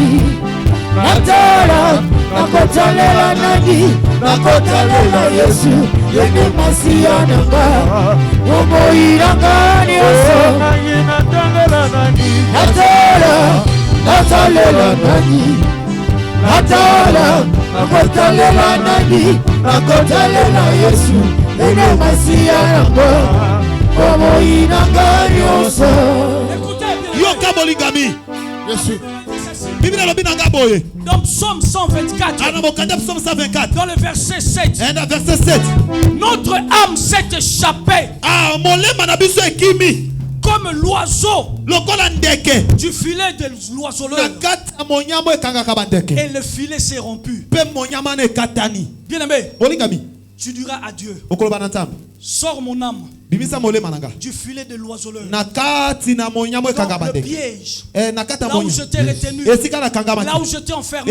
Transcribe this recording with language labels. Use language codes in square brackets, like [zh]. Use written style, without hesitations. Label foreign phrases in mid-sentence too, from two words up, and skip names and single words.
[ln] natala nakotalela nani nakotalela Yesu yede masia nanga bongo inanga nyonso nangi natalela nani natala natalela nani natala nakotalela nani, nakotalela Yesu, ene masiya nango, komo inanga nyonso. Yoka bolingami. Yesu. Bible lobi nanga boye. [fr] Dans Psaume 124. Psaume 124. Dans le verset 7. Verset 7. Notre âme s'est échappée. [ln] Molema na biso ekimi. [fr] Comme l'oiseau [ln] lokola ndeke [fr] du filet de l'oiseleur. Et le filet s'est rompu. Bien aimé, tu diras à Dieu, sors mon âme du filet de l'oiseleur, le piège, là où je t'ai retenu, là où je t'ai enfermé.